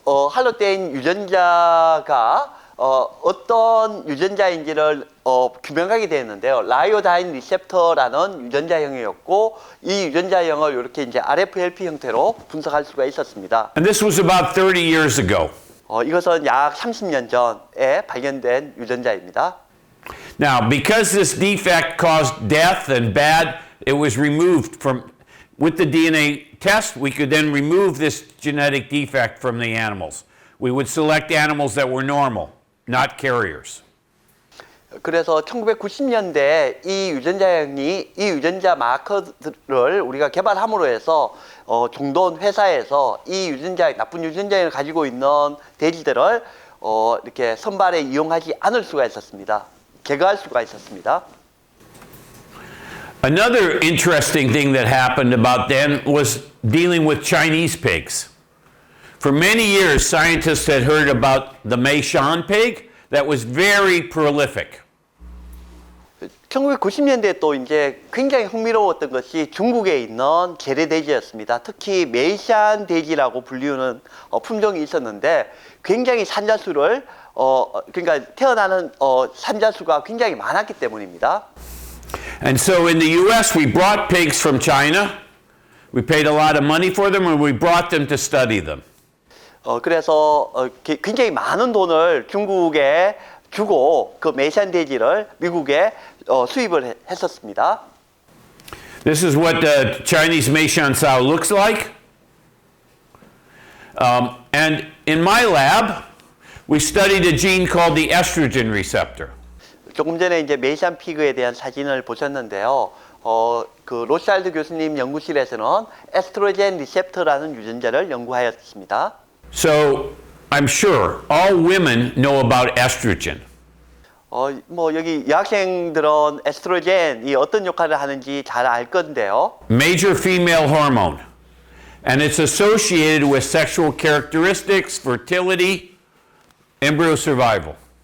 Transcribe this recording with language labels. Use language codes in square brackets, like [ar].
[ko] 할로테인 유전자가 어떤 유전자인지를 규명하게 되었는데요. 라이오다인 리셉터라는 유전자형이었고 이 유전자형을 이렇게 이제 RFLP 형태로 분석할 수가 있었습니다. [en] And this was about 30 years ago. [ko] 이것은 약 30년 전에 발견된 유전자입니다. [en] Now, because this defect caused death and bad, it was removed from, with the DNA test, we could then remove this genetic defect from the animals. We would select animals that were normal, not carriers. [ko] 그래서 1990년대 이 유전자 마커를 우리가 개발함으로 해서 종돈 회사에서 이 나쁜 유전자를 가지고 있는 돼지들을 이렇게 선발에 이용하지 않을 수가 있었습니다. 제거할 수가 있었습니다. [en] Another interesting thing that happened about then was dealing with Chinese pigs. For many years, scientists had heard about the Meishan pig that was very prolific. [ko] 1990년대에 또 이제 굉장히 흥미로웠던 것이 중국에 있는 재래돼지였습니다. 특히 메이샨 돼지라고 불리우는 품종이 있었는데 굉장히 산자수를 그러니까 태어나는 산자수가 굉장히 많았기 때문입니다. [en] And so in the US, we brought pigs from China. We paid a lot of money for them and we brought them to study them. [ko] 그래서 굉장히 많은 돈을 중국에 주고 그 메이샨 돼지를 미국에 수입을 했었습니다. [en] This is what the Chinese Meishan sow looks like. And in my lab, we studied a gene called the estrogen receptor. [ko] 조금 전에 이제 메이샨 피그에 대한 사진을 보셨는데요. 그 로샬드 교수님 연구실에서는 에스트로겐 리셉터라는 유전자를 연구하였습니다. [en] So I'm sure all women know about estrogen. [ko] 여기 여학생들은 에스트로겐이 어떤 역할을 하는지 잘 알 건데요. [en] Major female hormone. And it's associated with sexual characteristics, fertility, embryo survival.